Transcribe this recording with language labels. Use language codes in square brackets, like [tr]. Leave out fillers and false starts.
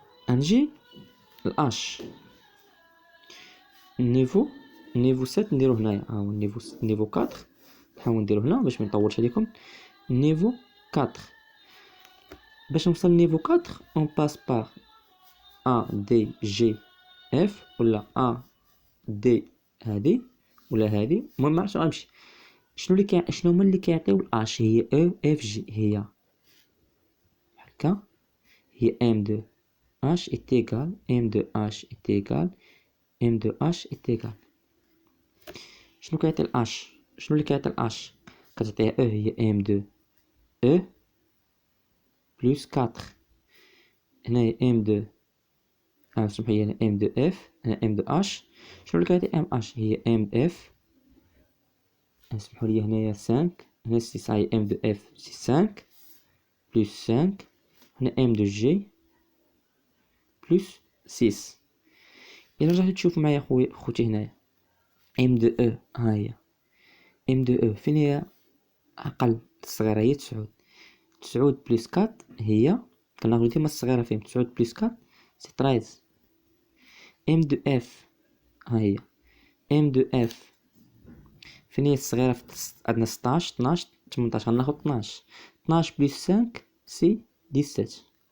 [ar] غنجي H نيفو 7 نديرو هنايا ها هو نيفو 4 نحاول نديرو هنا باش منطولش عليكم نيفو 4 باش نوصل نيفو 4 اون باس بار A D G F ولا A D هادي ولا هادي المهم معرفتش غنمشي شنو هما اللي كيعطيو الاش هي او اف جي هي هكا [fr] هي M de H est égal M de H est égal M de H est égal. [ar] شنو كيعطي ال H؟ شنو اللي كيعطي ال H؟ كتعطيها E هي M de E plus 4. هنايا M de سمحولي هنا M de F هنا M de H. شنو اللي كيعطي M H؟ هي M F. سمحولي هنايا 5 هنا 6 هي M de F سي 5 plus 5 هنا M de G plus 6. إلا رجعتو تشوفو معايا خوتي هنايا M de E ها هي M de E فين هي أقل الصغيرة هي 9. 9 بلس 4 هي كناخدو ديما الصغيرة فيهم 9 بلس 4 سي 13. M de F ها هي M de F فين هي الصغيرة عندنا 16 12 18 غناخد 12 12 بلس 5 سي 17.